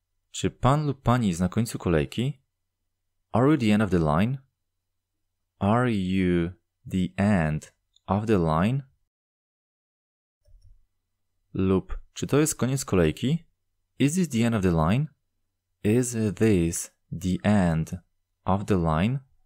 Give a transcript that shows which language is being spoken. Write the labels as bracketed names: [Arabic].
[Polish] Czy pan lub pani jest na końcu kolejki? [English] Are you the end of the line? Are you the end of the line? [Polish] Lub czy to jest koniec kolejki? [English] Is this the end of the line? Is this the end of the line?